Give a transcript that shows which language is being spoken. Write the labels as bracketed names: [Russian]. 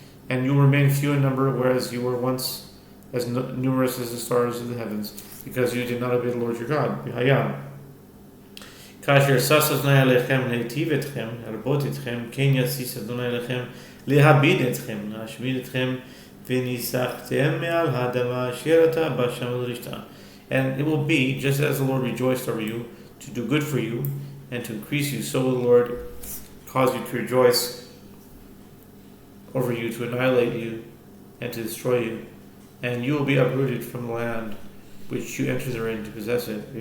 [English] And you will remain few in number, whereas you were once as numerous as the stars of the heavens, because you did not obey the Lord your God. [Hebrew] כאשר שש אדוני עליכם להיטיב אתכם, להרבות אתכם, כן יסיס אדוני עליכם להביד אתכם, להשמיד אתכם, וניסחתם מעל האדמה אשר אתה בא שם לרשתה. [English] And it will be, just as the Lord rejoiced over you, to do good for you, and to increase you, so will the Lord cause you to rejoice over you, to annihilate you, and to destroy you. And you will be uprooted from the land which you enter therein to possess it.